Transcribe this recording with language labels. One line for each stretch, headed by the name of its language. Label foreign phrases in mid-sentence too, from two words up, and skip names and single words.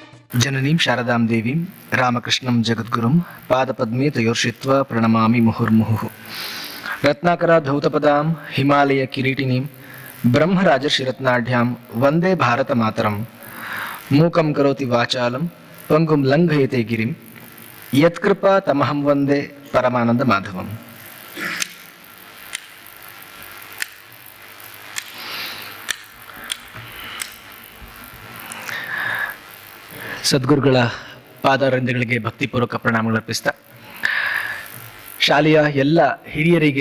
Sanskrit: ಜನನೀಂ ಶಾರದಾಂ ದೇವೀಂ ರಾಮಕೃಷ್ಣಂ ಜಗದ್ಗುರುಂ ಪಾದಪದ್ಮೇ ತಯೋರ್ಷಿತ್ವ ಪ್ರಣಮಾಮಿ ಮುಹುರ್ಮುಹುಃ. ರತ್ನಾಕರ ಧೌತಪದಾಂ ಹಿಮಾಲಯ ಕಿರೀಟಿನೀಂ ಬ್ರಹ್ಮರಾಜರ್ಷಿರತ್ನಾಢ್ಯಾಂ ವಂದೇ ಭಾರತ ಮಾತರಂ. ಮೂಕಂ ಕರೋತಿ ವಾಚಾಲಂ ಪಂಗುಂ ಲಂಘಯತೆ ಗಿರಿಂ ಯತ್ಕೃಪಾ ತಮಹಂ ವಂದೇ ಪರಮಾನಂದ ಮಾಧವಂ.
Kannada: ಸದ್ಗುರುಗಳ ಪಾದಾರವಿಂದಗಳಿಗೆ ಭಕ್ತಿಪೂರ್ವಕ ಪ್ರಣಾಮಗಳು ಅರ್ಪಿಸ್ತಾ, ಶಾಲೆಯ ಎಲ್ಲ ಹಿರಿಯರಿಗೆ,